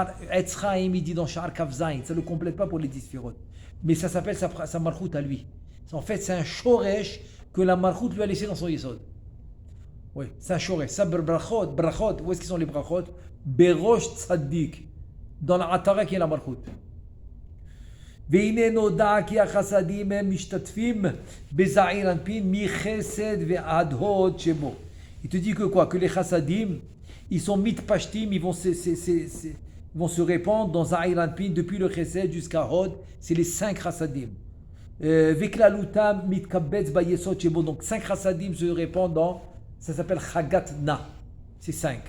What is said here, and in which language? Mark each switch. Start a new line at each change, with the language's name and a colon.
French: Etzraim, il dit dans Sha'ar Kavzain, ça ne le complète pas pour les 10 sphérotes. Mais ça s'appelle sa malchut à lui. En fait, c'est un shoresh que la malchut lui a laissé dans son yesod. Oui, c'est un shoresh. Ça, brachot, où est-ce qu'ils sont les brachot? Berosh tzaddik. Dans la atara qui est la malchut.
Hebrew: והנה נודע כי החסדים הם משתתפים בזעיר-אנפין מחסד ועד הוד שבו.
French: Il te dit que quoi? Que les chassadim, ils sont mitpashtim, ils vont se répandre dans Zahir-Anpin depuis le chesed jusqu'à hod. C'est les 5 chassadim.
Hebrew: Veklalutam mitkabetz bayesod shebo.
French: Donc 5 chassadim se répandent dans, ça s'appelle chagat na. C'est 5.